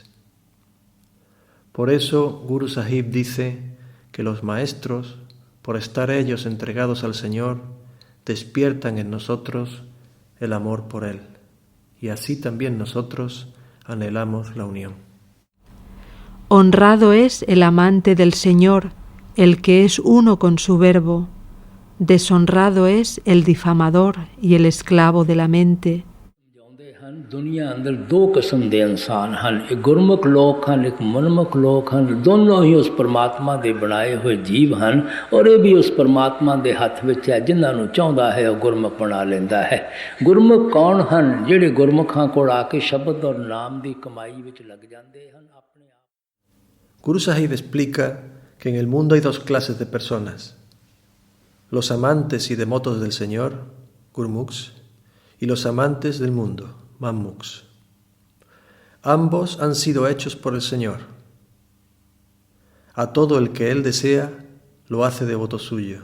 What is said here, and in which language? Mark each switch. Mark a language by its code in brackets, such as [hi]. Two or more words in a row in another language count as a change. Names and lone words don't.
[es] Por eso Guru Sahib dice que los maestros, por estar ellos entregados al Señor, despiertan en nosotros el amor por Él, y así también nosotros anhelamos la unión. Honrado es el amante del Señor, el que es uno con su Verbo. Deshonrado es el difamador y el esclavo de la mente. [pa] ਦੁਨੀਆ ਅੰਦਰ ਦੋ ਕਿਸਮ ਦੇ ਇਨਸਾਨ ਹਨ, ਇੱਕ ਗੁਰਮੁਖ ਲੋਕ ਹਨ, ਇੱਕ ਮਨਮੁਖ ਲੋਕ ਹਨ। ਦੋਨੋਂ ਹੀ ਉਸ ਪਰਮਾਤਮਾ ਦੇ ਬਣਾਏ ਹੋਏ ਜੀਵ ਹਨ ਔਰ ਇਹ ਵੀ ਉਸ ਪਰਮਾਤਮਾ ਦੇ ਹੱਥ ਵਿੱਚ ਹੈ। ਜਿਨ੍ਹਾਂ ਨੂੰ ਚਾਹੁੰਦਾ ਹੈ ਉਹ ਗੁਰਮੁਖ ਬਣਾ ਲੈਂਦਾ ਹੈ। ਗੁਰਮੁਖ ਕੌਣ ਹਨ? ਜਿਹੜੇ ਗੁਰਮੁਖਾਂ ਕੋਲ ਆ ਕੇ ਸ਼ਬਦ ਔਰ ਨਾਮ ਦੀ ਕਮਾਈ ਵਿੱਚ ਲੱਗ ਜਾਂਦੇ ਹਨ। ਆਪਣੇ ਆਪ [es] Guru Sahib explica que en el mundo hay dos clases de personas: los amantes y devotos del Señor, Gurmukhs, y los amantes del mundo, Mammukhs. Ambos han sido hechos por el Señor. A todo el que Él desea, lo hace devoto suyo.